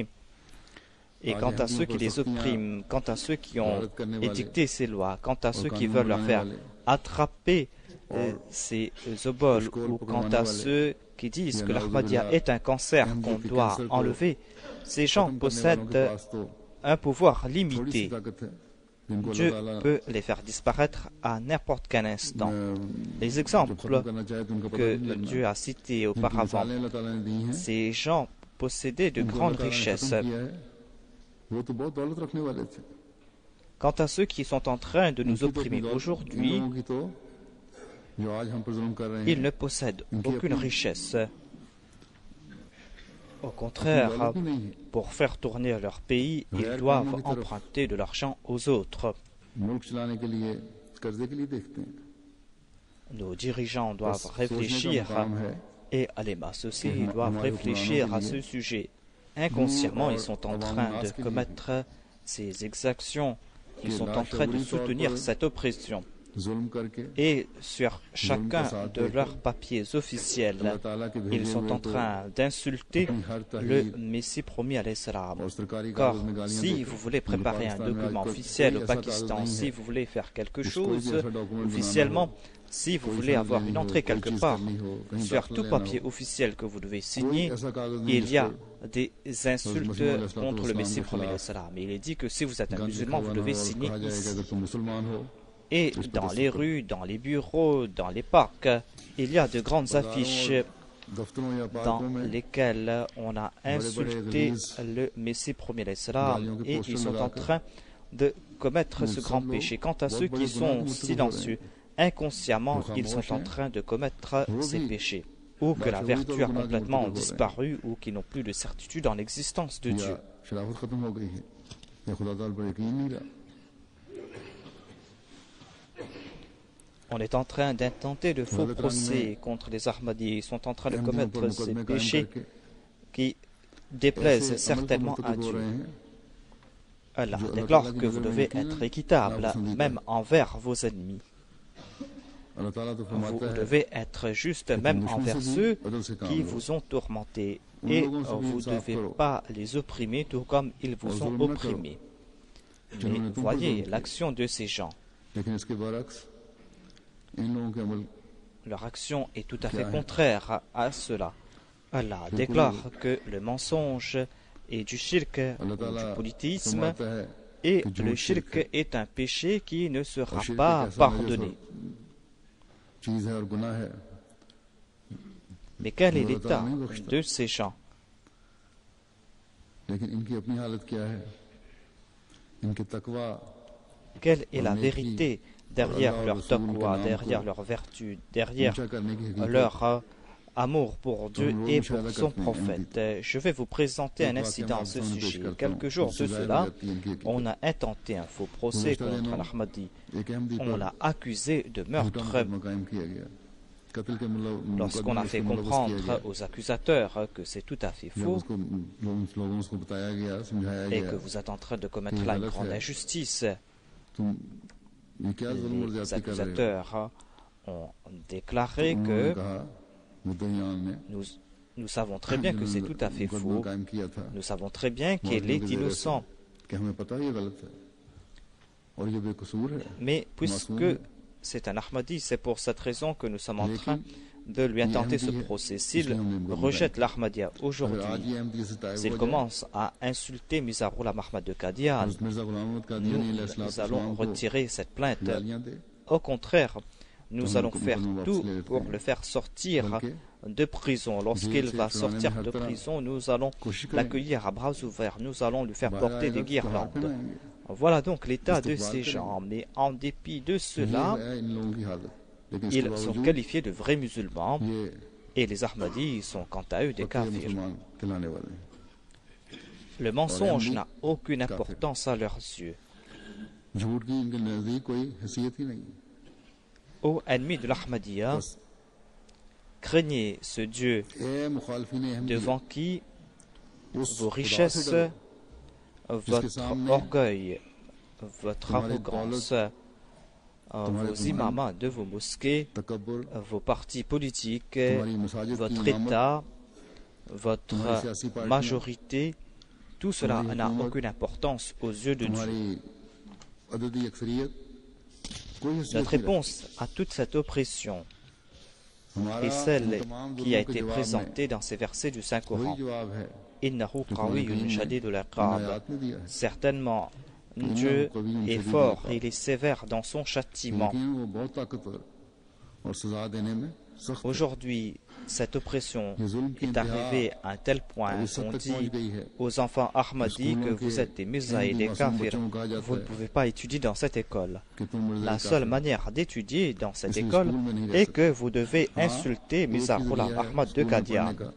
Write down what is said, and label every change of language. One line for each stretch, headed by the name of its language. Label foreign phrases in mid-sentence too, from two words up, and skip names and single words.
French: Et quant à ceux qui les oppriment, quant à ceux qui ont édicté ces lois, quant à ceux qui veulent leur faire attraper ces oboles, ou quant à ceux qui disent que l'Ahmadiyya est un cancer qu'on doit enlever, ces gens possèdent un pouvoir limité. Dieu peut les faire disparaître à n'importe quel instant. Les exemples que Dieu a cités auparavant, ces gens possédaient de grandes richesses.
Urdu: وہ تو بہت دولت رکھنے والے تھے
French: Quant à ceux qui sont en train de nous opprimer aujourd'hui,
Urdu: جو آج ہم پر ظلم کر رہے
French: ils
Urdu: हैं
French: ne possèdent aucune richesse. Au contraire, pour faire tourner leur pays, ils doivent emprunter de l'argent aux autres.
Urdu: ملک چلانے کے لیے قرضے کے لیے دیکھتے ہیں
French: Nos dirigeants doivent réfléchir, et les masses aussi doivent réfléchir à ce sujet. Inconsciemment, ils sont en train de commettre ces exactions. Ils sont en train de soutenir cette oppression.
Urdu: ظلم کرکے
French: Et sur chacun de leurs papiers officiels, ils sont en train d'insulter le Messie promis à l'Islam.
Urdu: اور سرکاری
French: Car
Urdu: کاغذ میں گالیاں
French: si
Urdu: देकर
French: vous voulez préparer un document officiel au Pakistan, si vous voulez faire quelque chose officiellement, si vous voulez avoir une entrée quelque part, sur tout papier officiel que vous devez signer, il y a des insultes contre le Messie promis à l'Islam. Il est dit que si vous êtes un musulman, vous devez signer ici.
Urdu: اگر تم مسلمان ہو
French: Et dans les rues, dans les bureaux, dans les parcs, il y a de grandes affiches
Urdu: دفتروں یا
French: dans
Urdu: پارکوں میں
French: lesquelles on a insulté le Messie promis à l'Islam et ils sont en train de commettre ce grand péché. Quant à ceux qui sont silencieux, inconsciemment, ils sont en train de commettre ces péchés, ou que la vertu a complètement disparu, ou qui n'ont plus de certitude en l'existence de Dieu.
Urdu: یا شرافت ختم ہو گئی ہے یا خدا تعالیٰ پر یقین نہیں رہا
French: On est en train d'intenter de faux procès contre les Ahmadis. Ils sont en train de commettre ces péchés qui déplaisent certainement à Dieu. Allah déclare que vous devez être équitable, même envers vos ennemis.
Urdu: اللہ تعالیٰ تو
French: Vous
Urdu: فرماتا ہے
French: devez être juste même envers ceux qui vous ont tourmenté. Et vous ne devez pas les opprimer tout comme ils vous ont opprimés. Mais voyez l'action de ces gens.
Urdu: لیکن اس کے برعکس ان لوگوں کے عمل
French: Leur action est tout à fait contraire à cela. Allah déclare que le mensonge est du shirk,
Urdu: अल्लाह
French: ou du
Urdu: ताला
French: polythéisme,
Urdu: فرماتا ہے
French: et
Urdu: کہ جو
French: le
Urdu: शिर्क
French: shirk est un péché qui ne sera
Urdu: اور شرک
French: pas
Urdu: ایک ایسا
French: pardonné.
Urdu: چیز ہے اور گناہ ہے
French: Mais quel est l'état de ces gens?
Urdu: لیکن ان کی اپنی حالت کیا ہے ان کے تقویٰ
French: Quelle est la vérité derrière leur taqwa, derrière leur vertu, derrière
Urdu: اونچا کرنے کی حقیقت
French: leur amour pour Dieu et pour son prophète? Je vais vous présenter un incident à ce sujet. Quelques jours de cela, on a intenté un faux procès contre un Ahmadi.
Urdu: ایک احمدی
French: On
Urdu: पर
French: l'a accusé de
Urdu: झूठा
French: meurtre.
Urdu: مقدمہ قائم کیا گیا قتل کے
French: Lorsqu'on a fait comprendre aux accusateurs que c'est tout à fait faux
Urdu: لوگوں کو بتایا گیا سمجھایا
French: et
Urdu: गया
French: que vous êtes en train de commettre là une grande injustice,
Urdu: تم یہ کیا ظلم اور
French: les
Urdu: زیادتی کر رہے ہو
French: accusateurs ont déclaré
Urdu: उन्होंने
French: que
Urdu: کہا مدعیان نے
French: nous savons très bien que c'est tout à fait
Urdu: मुकदमा
French: faux.
Urdu: قائم کیا تھا
French: Nous savons très bien qu'il est innocent.
Urdu: کہ ہمیں پتا ہے یہ غلط ہے اور یہ بےقصور ہے
French: Mais puisque c'est un Ahmadi, c'est pour cette raison que nous sommes en train de lui intenter ce procès. S'il rejette l'Ahmadiyya
Urdu: اگر آج
French: aujourd'hui,
Urdu: یہ احمدی سے تائب
French: s'il
Urdu: ہو جائے
French: commence à insulter Mizarullah Ahmad de Qadian,
Urdu: حضرت مرزا غلام احمد قادیانی
French: nous allons retirer cette plainte.
Urdu: گالیاں دے
French: Au contraire, nous allons faire tout pour le faire sortir de prison. Lorsqu'il va sortir de prison, nous allons l'accueillir à bras ouverts. Nous allons lui faire porter des guirlandes. Voilà donc l'état de ces gens. Mais en dépit de cela,
Urdu: ہے ان لوگوں کی حالت لیکن
French: ils
Urdu: इसके
French: sont
Urdu: बावजूद
French: qualifiés de vrais musulmans
Urdu: ये
French: et les Ahmadis sont quant à eux des
Urdu: पक्के
French: kafirs.
Urdu: مسلمان کہلانے والے ہیں
French: Le mensonge n'a aucune importance à leurs yeux.
Urdu: جھوٹ کی ان کے نزدیک کوئی حیثیت ہی نہیں
French: Ô ennemis de l'Ahmadiyya,
Urdu: बस
French: craignez ce Dieu
Urdu: اے مخالفین احمدی
French: devant qui
Urdu: उस
French: vos
Urdu: خدا سے
French: richesses,
Urdu: डरो
French: votre orgueil, votre arrogance, vos imams de vos mosquées,
Urdu: तकब्बुर
French: vos partis politiques,
Urdu: تمہاری مساجد کی
French: votre
Urdu: इमामत
French: État, votre majorité, tout cela n'a aucune importance aux yeux de Dieu.
Urdu: تمہاری عددی اکثریت کوئی حیثیت
French: Notre
Urdu: नहीं
French: réponse à toute cette oppression
Urdu: رکھتی۔ ہمارا
French: est celle
Urdu: ان تمام
French: qui a
Urdu: ظلموں کے
French: été
Urdu: جواب میں
French: présentée dans ces versets du
Urdu: वही
French: Saint-Coran.
Urdu: جواب ہے
Arabic: إنه قوي شديد
Urdu: इन
Arabic: iqab.
Urdu: آیت نے دیا ہے
French: Certainement, Dieu est fort et il est sévère dans son châtiment.
Urdu: لیکن وہ بہت طاقتور اور سزا دینے میں
French: Aujourd'hui, cette oppression est arrivée à un tel point qu'on dit aux enfants Ahmadis que vous êtes des Mirza et des Kafirs, vous ne pouvez pas étudier dans cette école. La seule manière d'étudier dans cette école est que vous devez insulter Mirza Ghulam Ahmad de Qadian.